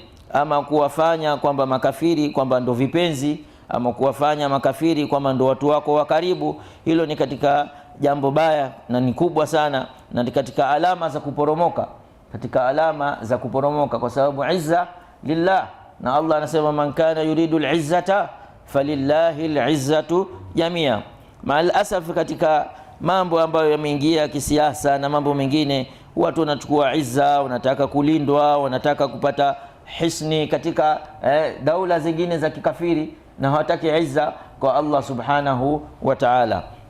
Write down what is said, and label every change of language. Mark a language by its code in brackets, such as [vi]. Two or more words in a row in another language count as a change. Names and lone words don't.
[sw] Ama kuwafanya kwamba makafiri kwamba ndo vipenzi, ama kuwafanya makafiri kwamba ndo watu wako wa karibu, hilo ni katika jambo baya na ni kubwa sana, na ni katika alama za kuporomoka, katika alama za kuporomoka, kwa sababu [ar] العزة لله, [sw] na Allah anasema [ar] من كان يريد العزة فلله العزة جميعا. مع الأسف, [sw] katika mambo ambayo yameingia kisiasa na mambo mengine, watu wanachukua izza, wanataka kulindwa, wanataka kupata hisni katika daula zingine za kikafiri, na hawataki izza kwa Allah [ar] سبحانه وتعالى.